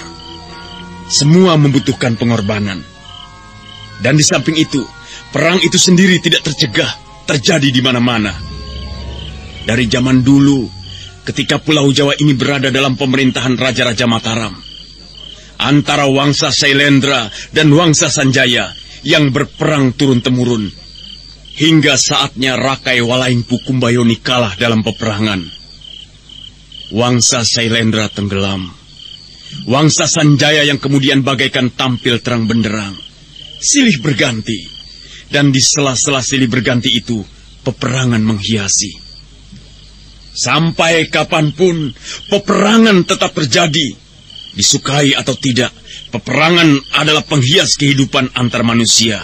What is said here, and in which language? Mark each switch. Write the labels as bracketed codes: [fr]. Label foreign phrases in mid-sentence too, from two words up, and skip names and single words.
[id] Semua membutuhkan pengorbanan. Dan di samping itu, perang itu sendiri tidak tercegah, terjadi di mana-mana. Dari zaman dulu, ketika Pulau Jawa ini berada dalam pemerintahan Raja-Raja Mataram, antara Wangsa Sailendra dan Wangsa Sanjaya yang berperang turun-temurun, hingga saatnya Rakai Walaingpu Kumbayoni kalah dalam peperangan. Wangsa Sailendra tenggelam. Wangsa Sanjaya yang kemudian bagaikan tampil terang benderang. Silih berganti. Dan di sela-sela silih berganti itu, peperangan menghiasi. Sampai kapanpun, peperangan tetap terjadi. Disukai atau tidak, peperangan adalah penghias kehidupan antar manusia.